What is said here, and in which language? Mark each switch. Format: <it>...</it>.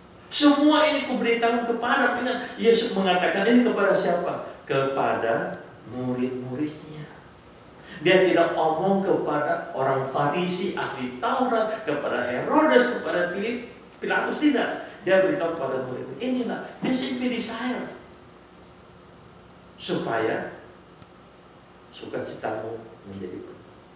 <id>Semua ini kuberitakan kepada, ingat Yesus mengatakan ini kepada siapa? Kepada murid-muridnya. Dia tidak omong kepada orang Farisi, ahli Taurat, kepada Herodes, kepada Pilatus, tidak. Dia beritahu kepada murid. Inilah,</id> <en>this is my desire.</en> <id>Supaya sukacitamu menjadi penuh.</id>